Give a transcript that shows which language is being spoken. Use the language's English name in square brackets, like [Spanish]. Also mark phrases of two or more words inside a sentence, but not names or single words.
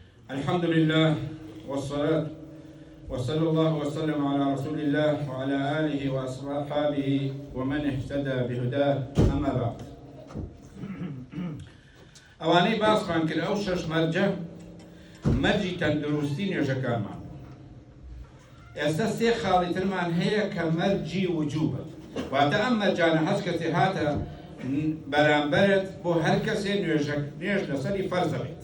[Arabic] الحمد لله والصلاة وصلى الله وسلم على رسول الله وعلى آله وأصحابه ومن اهتدى بهداه أما بعد. [Central Kurdish] ئەوانەی باسمان کرد ئەو شەش مەرجە مەرجی تەندروستی نوێژەکانمان. ئێستا سێ خاڵی ترمان هەیە کە مەرجی وجوبە، واتە ئەم مەرجانە هەست کەسێ هاتە بەرامبەرت بۆ هەر کەسێ نوێژ لەسەری فەرزە بێت.